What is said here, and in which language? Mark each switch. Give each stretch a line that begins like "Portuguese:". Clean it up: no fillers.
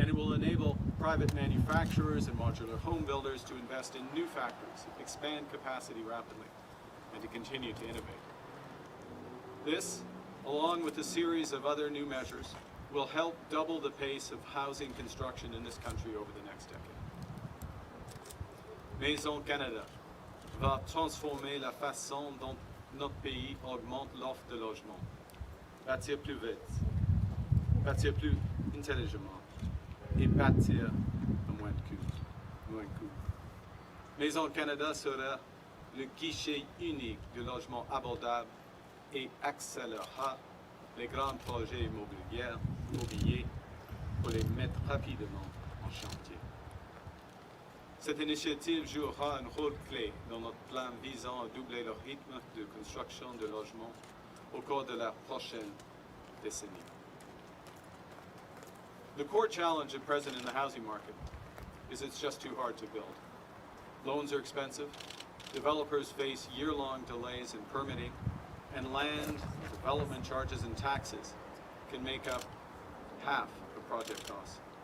English: And it will enable private manufacturers and modular home builders to invest in new factories, expand capacity rapidly, and to continue to innovate. This, along with a series of other new measures, will help double the pace of housing construction in this country over the next decade.
French: Maison Canada va transformer la façon dont notre pays augmente l'offre de logement. Bâtir plus vite, bâtir plus intelligemment et bâtir à moins de coûts. Maison Canada sera le guichet unique du logement abordable et accélérera les grands projets immobiliers pour les mettre rapidement en chantier. Cette initiative jouera un rôle clé dans notre plan visant à doubler le rythme de construction de logements au cours de la prochaine décennie.
English: The core challenge at present in the housing market is it's just too hard to build. Loans are expensive, developers face year-long delays in permitting, and land, development charges and taxes can make up half of project costs.